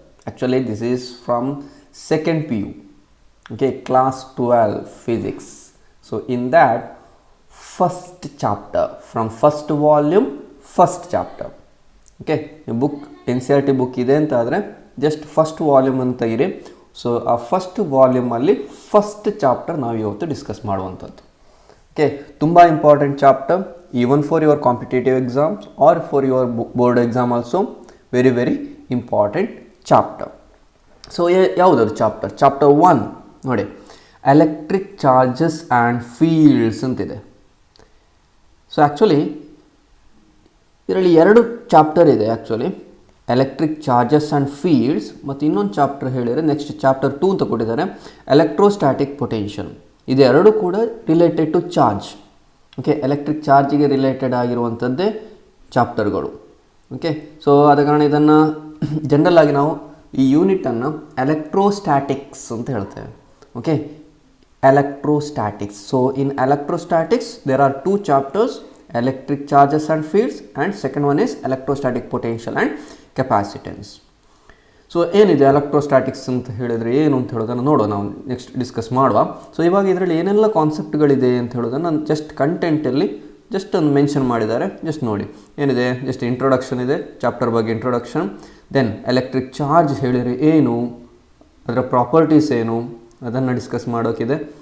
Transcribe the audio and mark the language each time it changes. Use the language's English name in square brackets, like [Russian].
[English] Actually this is from second PU, okay, class 12 physics. So in that first chapter from first volume first chapter, okay, a book NCERT book [Kannada] ಇದೆ ಅಂತ ಆದರೆ just first volume ಅಂತ ಇರಿ. So ಆ first ವಾಲ್ಯೂಮಲ್ಲಿ first chapter ನಾವು ಇವತ್ತು discuss ಮಾಡುವಂಥದ್ದು. [English] Okay, ತುಂಬ important chapter even for your competitive exams or for your board exam also very very important chapter. [Kannada] So ಯಾವುದದು ಚಾಪ್ಟರ್? ಚಾಪ್ಟರ್ 1 ನೋಡಿ, ಎಲೆಕ್ಟ್ರಿಕ್ ಚಾರ್ಜಸ್ ಆ್ಯಂಡ್ ಫೀಲ್ಡ್ಸ್ ಅಂತಿದೆ. ಸೊ ಆ್ಯಕ್ಚುಲಿ ಇದರಲ್ಲಿ ಎರಡು chapter ಇದೆ actually, electric charges and fields ಮತ್ತು ಇನ್ನೊಂದು chapter ಹೇಳಿದರೆ next chapter 2 ಅಂತ ಕೊಟ್ಟಿದ್ದಾರೆ, ಎಲೆಕ್ಟ್ರೋಸ್ಟ್ಯಾಟಿಕ್ ಪೊಟೆನ್ಷಿಯಲ್. ಇದೆರಡು ಕೂಡ [English] Related to charge. [Kannada] Okay, electric ಚಾರ್ಜಿಗೆ related ಆಗಿರುವಂಥದ್ದೇ ಚಾಪ್ಟರ್ಗಳು. Okay, so ಆದ ಕಾರಣ ಇದನ್ನು ಜನರಲ್ ಆಗಿ ನಾವು ಈ ಯೂನಿಟನ್ನು ಎಲೆಕ್ಟ್ರೋಸ್ಟ್ಯಾಟಿಕ್ಸ್ ಅಂತ ಹೇಳ್ತೇವೆ. Okay, electrostatics. [English] So in electrostatics there are 2 chapters, electric charges and fields, and second one is electrostatic potential and capacitance. [Kannada] So ಏನಿದೆ electrostatics ಅಂತ ಹೇಳಿದರೆ ಏನು ಅಂತ ಹೇಳೋದನ್ನು ನೋಡೋಣ, ನಾವು ನೆಕ್ಸ್ಟ್ ಡಿಸ್ಕಸ್ ಮಾಡುವ. ಸೊ ಇವಾಗ ಇದರಲ್ಲಿ ಏನೆಲ್ಲ ಕಾನ್ಸೆಪ್ಟ್ಗಳಿದೆ ಅಂತ ಹೇಳೋದನ್ನು ನಾನು ಜಸ್ಟ್ ಕಂಟೆಂಟಲ್ಲಿ ಜಸ್ಟ್ ಒಂದು ಮೆನ್ಷನ್ ಮಾಡಿದ್ದಾರೆ, ಜಸ್ಟ್ ನೋಡಿ ಏನಿದೆ. ಜಸ್ಟ್ ಇಂಟ್ರೊಡಕ್ಷನ್ ಇದೆ, ಚಾಪ್ಟರ್ ಬಗ್ಗೆ ಇಂಟ್ರೊಡಕ್ಷನ್. ದೆನ್ ಎಲೆಕ್ಟ್ರಿಕ್ ಚಾರ್ಜ್ ಹೇಳಿದರೆ ಏನು, ಅದರ ಪ್ರಾಪರ್ಟೀಸ್ ಏನು, ಅದನ್ನು ಡಿಸ್ಕಸ್ ಮಾಡೋಕ್ಕಿದೆ.